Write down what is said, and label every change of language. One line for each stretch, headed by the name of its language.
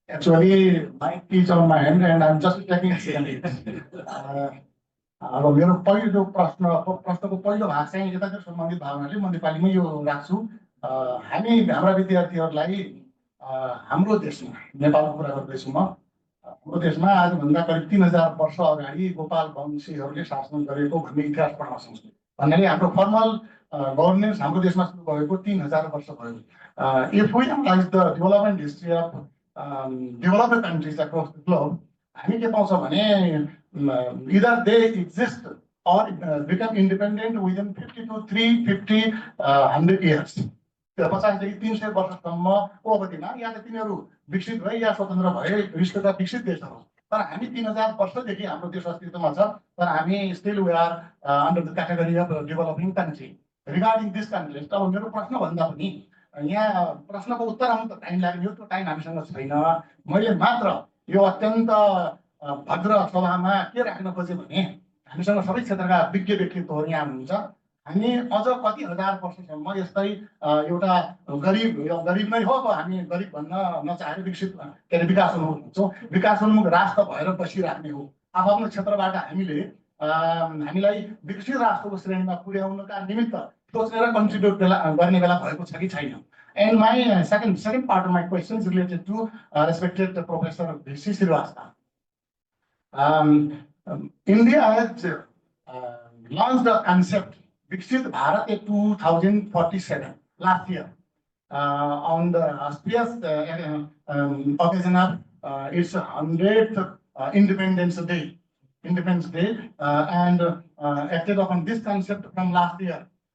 English: Actually, mic is on my hand and I'm just taking it.
Nepali: अब मेरो पहिलो प्रश्नको पहिलो भाग चाहिँ यतातिर सम्बन्धित भावनाले म नेपालीमै यो राख्छु। हामी हाम्रा विद्यार्थीहरूलाई हाम्रो देशमा, नेपालको कुरा गर्दैछु म, हाम्रो देशमा आजभन्दा करिब 3000 वर्ष अगाडि गोपाल वंशीहरूले शासन गरेको भन्ने इतिहास पढ्न सक्छौँ। भन्नाले हाम्रो फर्मल गभर्नेन्स हाम्रो देशमा सुरु भएको 3000 वर्ष भयो।
English: If we analyze the development history of developed countries across the globe,
Nepali: हामी के पाउँछौँ भने
English: either they exist or become independent within 50 to 350 years.
Nepali: 50 देखि 300 वर्षसम्म अवधिमा या त तिनीहरू विकसित भए या स्वतन्त्र भए विश्वका विकसित देशहरू। तर हामी 3000 वर्षदेखि हाम्रो देश अस्तित्वमा छ, तर हामी
English: still we are under the category of developing country. Regarding this country,
Nepali: अब मेरो प्रश्न भन्दा पनि यहाँ प्रश्नको उत्तर आउनु त टाइम लाग्ने हो, त्यो टाइम हामीसँग छैन। मैले मात्र यो अत्यन्त भद्र सभामा के राख्न खोजेँ भने हामीसँग सबै क्षेत्रका विज्ञ व्यक्तित्वहरू यहाँ हुनुहुन्छ। हामी अझ कति हजार वर्षसम्म यस्तै एउटा गरिब नै हो, अब हामी गरिब भन्न नचाहेर विकसित के अरे विकासोन्मुख भन्छौँ, विकासोन्मुख राष्ट्र भएर बसिराख्ने हो। आफ्नो क्षेत्रबाट हामीले हामीलाई विकसित राष्ट्रको श्रेणीमा पुर्याउनका निमित्त सोचेर कन्ट्रिब्युट गर्ने बेला भएको छ कि छैन।
English: And my second part of my question is related to respected Professor V.C. Srivastava. India has launched a concept, Viksit Bharat 2047, last year, on the auspicious occasion of its 100th Independence Day, and acted upon this concept from last year.